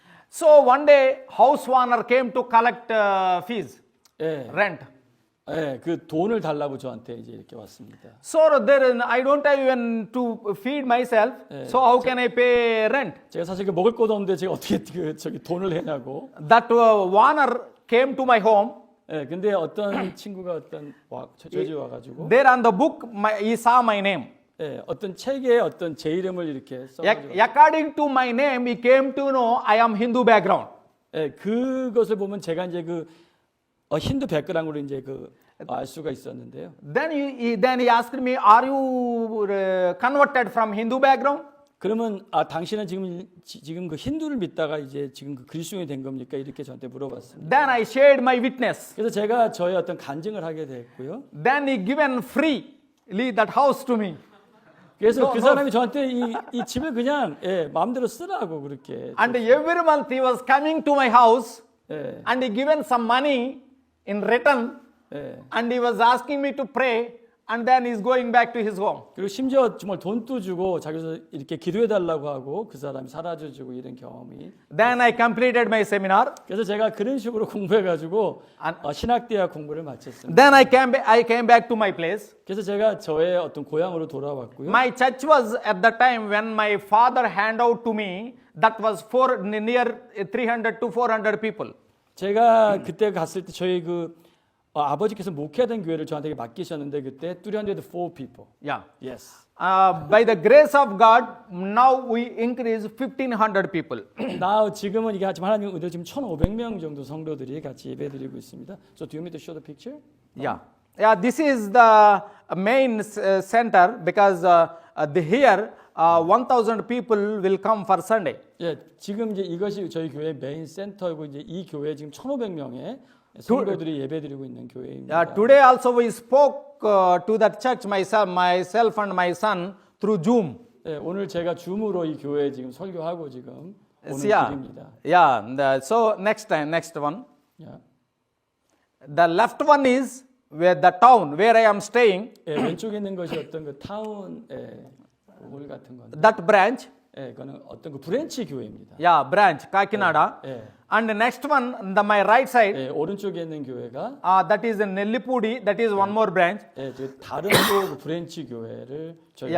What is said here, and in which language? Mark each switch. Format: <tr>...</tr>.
<en>So one day, house owner came to collect fees,</en> <ko>예,</ko> <en>rent.</en> <ko>예, 그 돈을 달라고 저한테 이제 이렇게 왔습니다.</ko> <en>So there, I don't have even to feed myself. So how can I pay rent?</en> <ko>제가 사실 그 먹을 것도 없는데 제가 어떻게 저기 돈을 내냐고.</ko> <en>That owner came to my home.</en> <ko>예, 근데 어떤 친구가 저희 집에 와가지고</ko> <en>There on the book, he saw my name.</en> <ko>예, 어떤 책에 어떤 제 이름을 이렇게 써가지고</ko> <en>According to my name, he came to know I am Hindu background.</en> <ko>예, 그것을 보면 제가 이제 힌두 백그라운드로 이제 알 수가 있었는데요.</ko> <en>Then he asked me, "Are you converted from Hindu background?"</en> <ko>그러면 당신은 지금 그 힌두를 믿다가 이제 지금 그 그리스도인이 된 겁니까? 이렇게 저한테 물어봤습니다.</ko> <en>Then I shared my witness.</en> <ko>그래서 제가 저의 어떤 간증을 하게 됐고요.</ko> <en>Then he given freely that house to me.</en> <ko>그래서 그 사람이 저한테 이 집을 그냥 마음대로 쓰라고 그렇게.</ko> <en>And every month he was coming to my house</en> <ko>예,</ko> <en>and he given some money in return</en> <ko>예.</ko> <en>and he was asking me to pray and then he's going back to his home.</en> <ko>그리고 심지어 정말 돈도 주고 자기서 이렇게 기도해 달라고 하고 그 사람이 사라져 주고 이런 경험이.</ko> <en>Then I completed my seminar.</en> <ko>그래서 제가 그런 식으로 공부해 가지고 신학대학 공부를 마쳤습니다.</ko> <en>Then I came back to my place.</en> <ko>그래서 제가 저의 어떤 고향으로 돌아왔고요.</ko> <en>My church was at the time when my father handed out to me, that was near 300 to 400 people.</en> <ko>제가 그때 갔을 때 저희 아버지께서 목회하던 교회를 저한테 맡기셨는데 그때</ko> <en>304 people. Yeah. Yes. By the grace of God, now we increase 1,500 people.</en> <ko>지금은 이게 하지만 하나님 은혜로 지금 1,500명 정도 성도들이 같이 예배드리고 있습니다.</ko> <en>So do you want me to show the picture? Yeah. Yeah, this is the main center because here 1,000 people will come for Sunday.</en> <ko>예, 지금 이제 이것이 저희 교회 메인 센터이고 이제 이 교회 지금 1,500명의 성도들이 예배드리고 있는 교회입니다. Today also we spoke to that church, myself and my son through Zoom. 예, 오늘 제가 줌으로 이 교회에 지금 설교하고 지금 오는</ko> <en>Yeah.</en> <ko>길입니다.</ko> <en>Yeah. So next one.</en> <ko>야.</ko> <en>The left one is where the town where I am staying.</en> <ko>예, 왼쪽에 있는 것이 어떤 그 타운 홀 같은 건데.</ko> <en>That branch.</en> <ko>예, 그거는 어떤 그 브랜치 교회입니다.</ko> <en>Yeah, branch Kakinada.</en> <ko>예.</ko> <en>And the next one, my right side,</en> <ko>예, 오른쪽에 있는 교회가</ko> <en>that is in Nellipudi. That is one more branch.</en> <ko>예, 다른 또 그 브랜치 교회를 저희가</ko>